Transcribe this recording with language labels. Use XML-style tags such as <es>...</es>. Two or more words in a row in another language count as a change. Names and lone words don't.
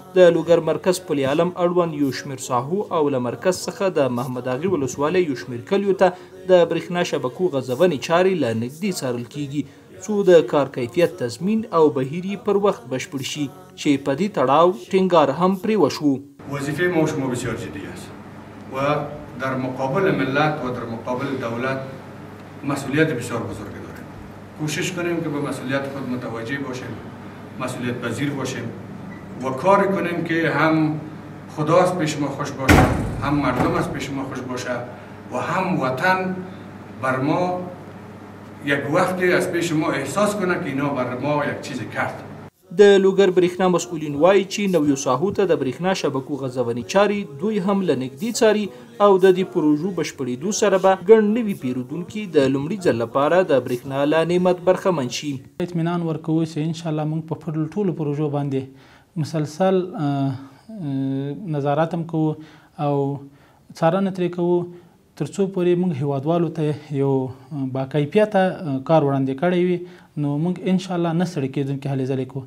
<ps>د لوګر مرکز پل عالم اړوند یو شمېر ساحو او له مرکز څخه د محمد اغې ولسوالۍ یو شمېر کلیو ته د برېښنا شبکو غځونې چارې له نږدې څارل کیږي څو د کار کیفیت تضمین او بهیر پر وخت بشپړ شي چې په دې تړاو ټینګار هم پرې وشو.</ps> <fa>وظیفه ما شما بسیار جدی است و در مقابل ملت و در مقابل دولت مسئولیت بسیار بزرگی داریم. کوشش کنیم که به مسئولیت خود متوجه باشیم، مسئولیت پذیر باشیم و کار کنیم که هم خدا از پیش ما خوش باشه، هم مردم از پیش ما خوش باشه و هم وطن بر ما یک وقتی از پیش ما احساس کنه که اینا بر ما یک چیز کرد.</fa> <ps>د لوګر برېښنا مسؤلین وایي چې نویو ساحو ته د برېښنا شبکو غځونې چارې دوی هم له نږدې څاري او د دې پروژو بشپړېدو سره به ګڼ نوي پیرودونکي د لومړي ځل لپاره د برېښنا له نعمت برخمن شي. اطمینان ورکوو چې انشاءالله موږ په ټولو پروژو باندې مسلسل نظارت هم کوو او څارنه ترې کوو تر څو پورې موږ هیوادوالو ته یو باکیفیته کار وړاندې کړی وي نو موږ انشاءالله نه ستړي کېدونکي هلې ځلې کوو.</ps>